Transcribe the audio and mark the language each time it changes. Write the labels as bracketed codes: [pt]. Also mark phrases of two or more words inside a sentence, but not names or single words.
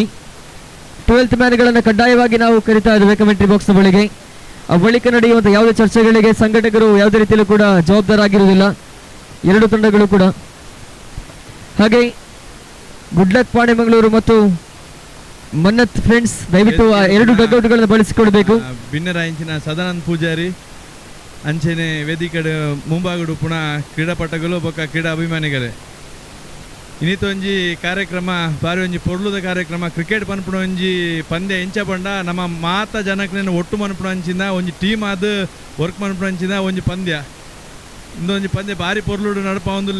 [kn] 12th ಮ್ಯಾನ್ಗಳನ್ನು ಕಡ್ಡಾಯವಾಗಿ ನಾವು ಕರಿತಾ ಇದ್ದೇವೆ ಕಮೆಂಟ್ರಿ ಬಾಕ್ಸ್ನ ಬಳಿಗೆ. ಆ ಬಳಿಕ ನಡೆಯುವಂತಹ ಯಾವುದೇ ಚರ್ಚೆಗಳಿಗೆ ಸಂಘಟಕರು ಯಾವುದೇ ರೀತಿಯಲ್ಲೂ ಕೂಡ ಜವಾಬ್ದಾರಾಗಿರುವುದಿಲ್ಲ, 2 ತಂಡಗಳು ಕೂಡ. ಹಾಗೆ [en] good luck [kn] ಪಾಣೆಮಂಗಳೂರು ಮತ್ತು ಮನ್ನತ್ ಫ್ರೆಂಡ್ಸ್ ದಯವಿಟ್ಟು 2 ಡಗ್ಔಟ್ಗಳನ್ನು ಬಳಸಿಕೊಳ್ಬೇಕು. [tcy] ಭಿನ್ನರಾಯಿಂಚಿನ ಸದಾನಂದ್ ಪೂಜಾರಿ ಅಂಚೆನೆ ವೇದಿಕೆ ಮುಂಭಾಗಡು ಪುನಃ ಕ್ರೀಡಾಪಟುಗಳು ಬೊಕ್ಕ ಕ್ರೀಡಾ ಅಭಿಮಾನಿಗಳೇ, ಇನ್ನಿತ ಒಂಜಿ ಕಾರ್ಯಕ್ರಮ ಬಾರಿ ಒಂಜಿ ಪೊರ್ಲುದ ಕಾರ್ಯಕ್ರಮ. ಕ್ರಿಕೆಟ್ ಪನ್ಪುಣ ಒಂಜಿ ಪಂದ್ಯ ಎಂಚ ಪಂಡ ನಮ್ಮ ಮಾತ ಜನಕ್ನೇನು ಒಟ್ಟು ಮನ್ಪುಣ ಅಂಚಿಂದ ಒಂಜಿ ಟೀಮ್ ಆದ್ ವರ್ಕ್ ಮನ್ಪುಣ ಅಂಚಿಂದ ಒಂಜಿ ಪಂದ್ಯ ಇಂದೊಂಜಿ ಪಂದ್ಯ ಬಾರಿ ಪೊರ್ಲುಡು ನಡಪ ಒಂದಿಲ್ಲ.